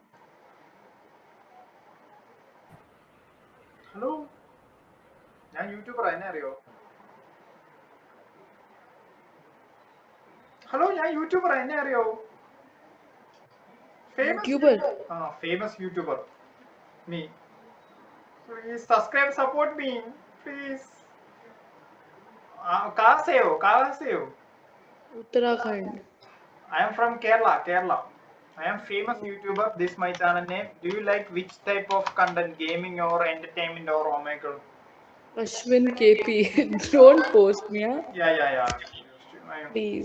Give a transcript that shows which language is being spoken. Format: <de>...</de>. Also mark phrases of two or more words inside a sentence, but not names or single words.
<ml>ഹലോ, ഞാൻ യൂട്യൂബറാ, എന്നെ അറിയോ? ഹലോ, ഞാൻ യൂട്യൂബറാ, എന്നെ അറിയോ?</ml> <en>famous YouTuber. Me. Please subscribe, support me. Please.</en> <hi>कहाँ से हो? कहाँ से हो?</hi> <en>Uttarakhand. I am from Kerala. Kerala. I am famous YouTuber. This is my channel name. Do you like which type of content? Gaming or entertainment or Omegle? Ashwin KP. Don't post me, huh? Yeah. Please.</en>